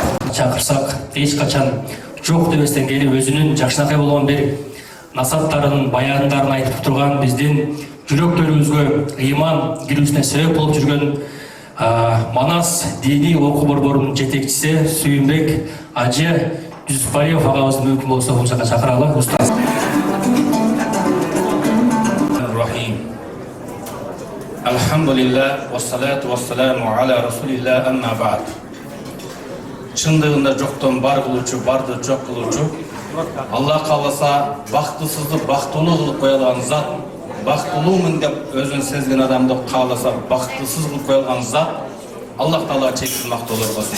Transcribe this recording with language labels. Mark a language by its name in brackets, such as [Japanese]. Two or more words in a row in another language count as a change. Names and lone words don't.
[Kyrgyz] Чакырсак эч качан жок дебестен келип өзүнүн жакшынакай болгон бир насааттарын, баяндарын айтып турган биздин жүрөктөрүбүзгө ыйман кирүүсүнө себеп болуп жүргөн Манас дини окуу борборунун жетекчиси Сүйүнбек Ажы Жүсүпалиев агабызды мүмкүн болсо бул жака чакыралы. Устаз. [Arabic] الحمد لله، والصلاة والسلام على رسول الله، أما بعد. [Kyrgyz] Чындыгында жоктон бар кылуучу, барды жок кылуучу. Алла кааласа, бактысызды бактылуу кылып кое алган зат, бактылуумун деп өзүн сезген адамды кааласа, бактысыз кылып кое алган зат, Аллах Таала чексиз мактоолор болсун.